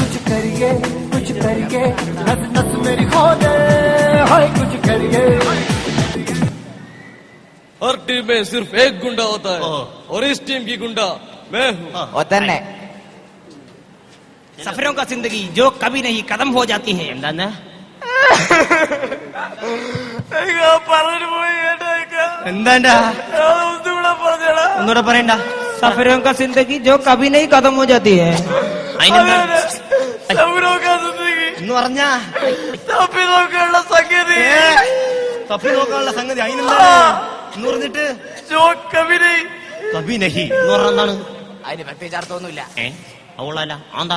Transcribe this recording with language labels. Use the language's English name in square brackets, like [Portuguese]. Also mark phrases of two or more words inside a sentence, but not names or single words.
[Hindi] करिए नस नस मेरी खोले हाय कुछ करिए। हर टीम में सिर्फ एक गुंडा होता है और इस टीम की गुंडा मैं हूँ। सफरों का जिंदगी जो कभी नहीं खत्म हो जाती है। [Malayalam] ഒന്നുകൂടെ പറയണ്ട. [Hindi] സഫരോं का जिंदगी जो कभी नहीं खत्म हो जाती है. [Malayalam] എന്ന് പറഞ്ഞാ തപ്പി നോക്കാനുള്ള സംഗതി അതിനെന്താ എന്ന് പറഞ്ഞിട്ട് [Hindi] कभी नहीं [Malayalam] എന്ന് പറഞ്ഞ എന്താണ്? അതിന് പ്രത്യേകിച്ച് അർത്ഥമൊന്നുമില്ല. അവളല്ല ആന്താ